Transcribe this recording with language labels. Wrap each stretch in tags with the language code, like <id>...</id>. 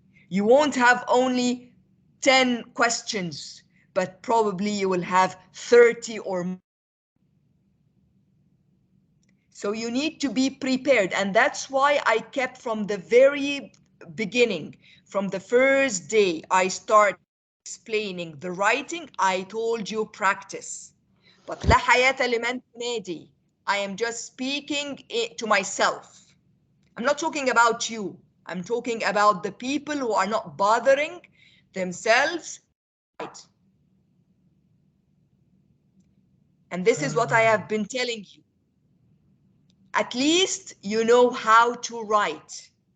<en>You won't have only 10 questions, but probably you will have 30 or more. So you need to be prepared, and that's why I kept from the very beginning, from the first day I started explaining the writing, I told you practice.</en> <ar>But لا حياة لمن تنادي.</ar> <en>I am just speaking to myself. I'm not talking about you. I'm talking about the people who are not bothering themselves. Right. And this is what I have been telling you. At least you know how to write.</en>